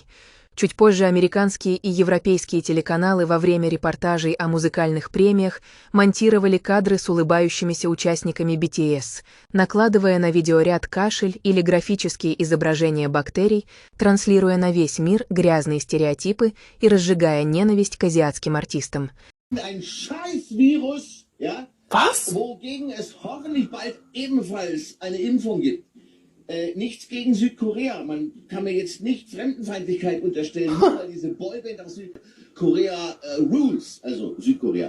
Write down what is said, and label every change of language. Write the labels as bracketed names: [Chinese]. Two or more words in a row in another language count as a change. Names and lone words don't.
[Russian] Чуть позже американские и европейские телеканалы во время репортажей о музыкальных премиях монтировали кадры с улыбающимися участниками BTS, накладывая на видеоряд кашель или графические изображения бактерий, транслируя на весь мир грязные стереотипы и разжигая ненависть к азиатским артистам. [German] Ein Scheiß-Virus, ja? Was? Wogegen es hoffentlich bald ebenfalls eine Impfung gibt. Nichts gegen Südkorea. Man kann mir jetzt nicht Fremdenfeindlichkeit unterstellen, nur weil diese Boyband aus Südkorea rules, also Südkorea.